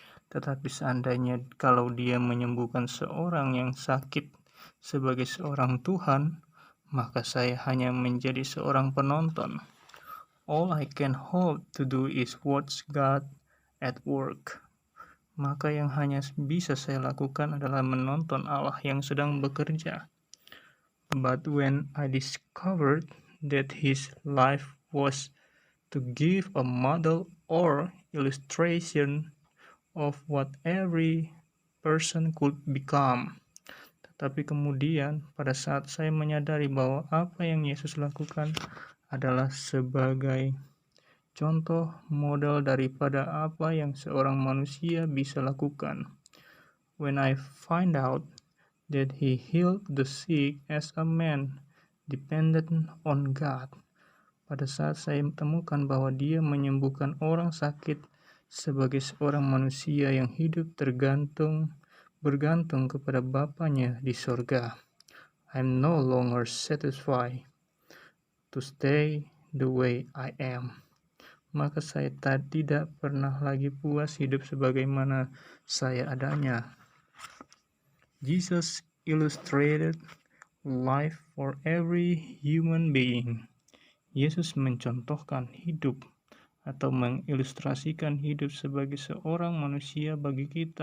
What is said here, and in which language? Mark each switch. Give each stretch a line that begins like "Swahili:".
Indonesian: Tetapi seandainya kalau dia menyembuhkan seorang yang sakit sebagai seorang Tuhan, maka saya hanya menjadi seorang penonton.
English: All I can hope to do is watch God at work.
Indonesian: Maka yang hanya bisa saya lakukan adalah menonton Allah yang sedang bekerja.
English: But when I discovered that his life was to give a model or illustration of what every person could become.
Indonesian: Tetapi kemudian pada saat saya menyadari bahwa apa yang Yesus lakukan adalah sebagai contoh model daripada apa yang seorang manusia bisa lakukan.
English: When I find out that he healed the sick as a man dependent on God.
Indonesian: Pada saat saya temukan bahwa dia menyembuhkan orang sakit sebagai seorang manusia yang hidup bergantung kepada Bapanya di sorga.
English: I'm no longer satisfied to stay the way I am.
Indonesian: Maka saya tidak pernah lagi puas hidup sebagaimana saya adanya.
English: Jesus illustrated life for every human being.
Indonesian: Yesus mencontohkan hidup atau mengilustrasikan hidup sebagai seorang manusia bagi kita.